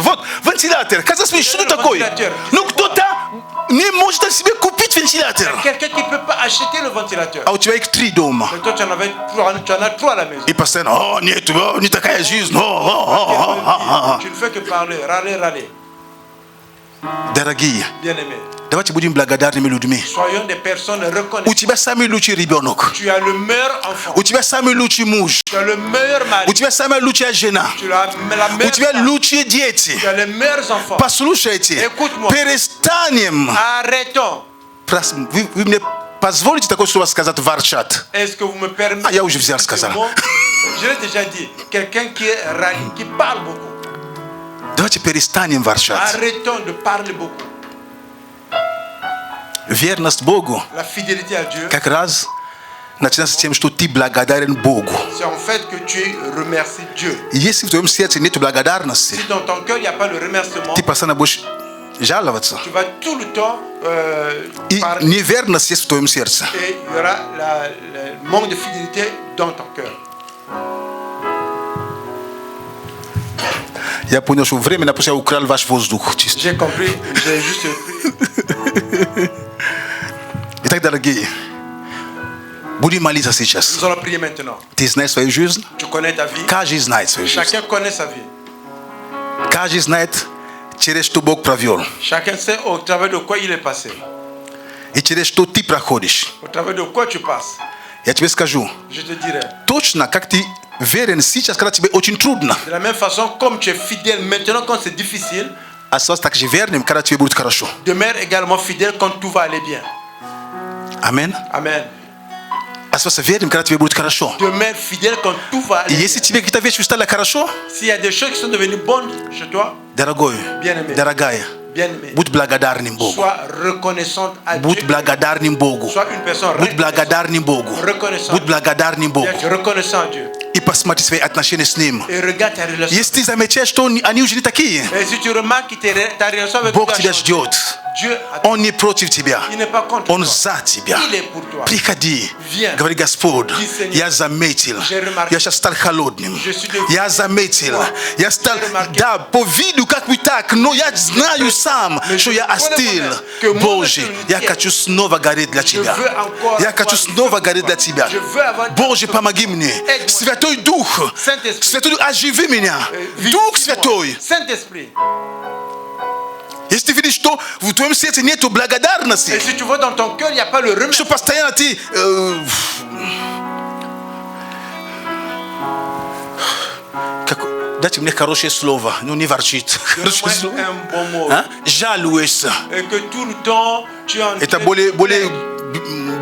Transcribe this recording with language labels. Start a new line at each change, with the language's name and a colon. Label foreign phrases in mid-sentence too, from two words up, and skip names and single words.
Russian: Вот, вентилятор. Казалось мне, что это такое? Ну, кто-то не может себе купить вентилятор.
French: Quelqu'un qui ne peut pas acheter le ventilateur.
Russian: А у тебя их 3 дома.
French: Mais toi tu en as trois à la maison.
Russian: И постоянно, о, нет, не такая жизнь.
French: Tu ne fais que parler, râler.
Russian: Дорогие,
French: Bien-aimés,
Russian: давайте будем благодарными людьми.
French: soyons des personnes
Russian: У
French: reconnaissantes.
Russian: тебя самый лучший ребенок.
French: Tu as le meilleur enfant.
Russian: У тебя самый лучший муж.
French: Tu as le meilleur
Russian: У
French: mari.
Russian: тебя самая лучшая жена.
French: Tu as la
Russian: У
French: meilleure
Russian: тебя
French: femme.
Russian: лучшие дети.
French: Tu as les meilleurs enfants.
Russian: Послушайте,
French: Écoute-moi.
Russian: перестанем.
French: Arrêtons.
Russian: Вы мне позволите такое слово сказать ворчат?
French: Est-ce que vous me permettez?
Russian: Ah, я уже взял, сказал.
French: Je l'ai déjà dit. Quelqu'un qui est râli, qui parle beaucoup.
Russian: Давайте перестанем ворчать.
French: Arrêtons de parler beaucoup.
Russian: Верность Богу
French: La fidélité à Dieu,
Russian: как раз начинается с тем, что ты благодарен Богу.
French: c'est en fait que tu remercies Dieu.
Russian: Если в твоем сердце нет благодарности,
French: Si dans ton cœur, il n'y a pas le remerciement,
Russian: ты постоянно будешь жаловаться.
French: tu vas tout le temps
Russian: И
French: parler.
Russian: неверность есть в твоем сердце.
French: Et il y aura le manque de fidélité dans ton cœur.
Russian: Я понял, что временно пусть я украл ваш воздух.
French: J'ai compris, j'ai juste pris.
Russian: Итак, дорогие, будем молиться сейчас.
French: Nous allons prier maintenant.
Russian: Ты знаешь свою жизнь?
French: Tu connais ta vie.
Russian: Каждый знает свою жизнь.
French: Chacun connaît sa vie.
Russian: Каждый знает, через что Бог провел.
French: Chacun sait au travers de quoi il est passé.
Russian: И через что ты проходишь.
French: Au travers de quoi tu passes.
Russian: Я тебе скажу,
French: Je te dirai.
Russian: точно как ты верен сейчас, когда тебе очень трудно.
French: De la même façon, comme tu es fidèle maintenant quand c'est difficile,
Russian: Осталось так же верным, когда тебе будет хорошо.
French: demeure également fidèle quand tout va aller bien.
Russian: Амин.
French: Amen.
Russian: Осталось верным, когда тебе будет хорошо.
French: Demeure fidèle quand tout va
Russian: И
French: aller
Russian: если
French: bien.
Russian: тебе какие-то вещи стали хорошо,
French: S'il y a des choses qui sont devenues bonnes chez toi,
Russian: дорогой,
French: Bien-aimé.
Russian: дорогая,
French: bien-aimé,
Russian: будь благодарным Богу.
French: sois reconnaissante à
Russian: Будь
French: Dieu.
Russian: благодарным Богу.
French: Sois une personne
Russian: Будь благодарным Богу.
French: reconnaissante.
Russian: Будь благодарным Богу.
French: Être reconnaissant à Dieu.
Russian: И посмотри свои отношения с Ним.
French: Et regarde ta relation.
Russian: Если ты замечаешь, что они уже не такие,
French: Et si tu remarques que ta relation avec
Russian: Бог
French: Dieu a
Russian: тебя
French: changé,
Russian: ждет.
French: Dieu a-
Russian: Он не против тебя.
French: il n'est pas contre
Russian: Он
French: toi.
Russian: за тебя.
French: Il est pour toi.
Russian: Приходи.
French: Viens.
Russian: Говори, Господь,
French: Dis, Seigneur,
Russian: я заметил.
French: j'ai remarqué.
Russian: Я сейчас стал холодным.
French: Je suis devenu
Russian: Я заметил.
French: froid.
Russian: Я стал,
French: J'ai remarqué.
Russian: да, по виду как бы так, но я знаю сам,
French: Mais
Russian: что
French: je
Russian: я
French: connais
Russian: остыл.
French: moi-même que mon
Russian: Боже,
French: nature
Russian: я
French: est-
Russian: хочу снова гореть для Тебя.
French: veux encore
Russian: Я хочу
French: avoir
Russian: снова
French: du feu
Russian: гореть
French: pour
Russian: для
French: toi.
Russian: Тебя.
French: Je veux avoir
Russian: Боже,
French: du feu.
Russian: помоги мне.
French: Aide-moi.
Russian: Святой Дух.
French: Saint-Esprit.
Russian: Святой Дух, оживи меня.
French: Visite-moi.
Russian: Дух Святой.
French: Saint-Esprit.
Russian: Если ты видишь, что в твоем сердце нет
French: Et
Russian: благодарности,
French: si tu vois dans ton cœur, il n'y a pas le
Russian: что
French: remerciement.
Russian: постоянно ты... Дайте мне хорошее слово, но не ворчит. Хорошее слово.
French: Donne-moi un bon mot.
Russian: А? Жалуешься.
French: Et que tout le temps, tu es en
Russian: Это
French: train
Russian: более,
French: de-